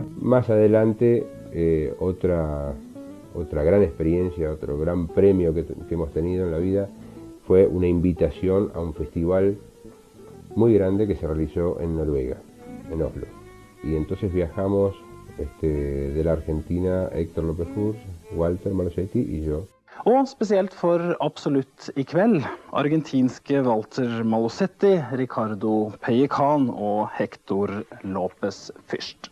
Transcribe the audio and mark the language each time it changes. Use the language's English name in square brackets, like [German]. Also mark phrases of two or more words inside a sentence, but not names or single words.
[Spanish] Más adelante, otra gran experiencia, otro gran premio que hemos tenido en la vida fue una invitación a un festival muy grande que se realizó en Noruega, en Oslo. Y entonces viajamos de la Argentina Héctor López Furs, Walter Malosetti y yo. [Norwegian] Og spesielt for Absolutt i kveld, argentinske Walter Malosetti, Ricardo Pellecan og Héctor López Fürst.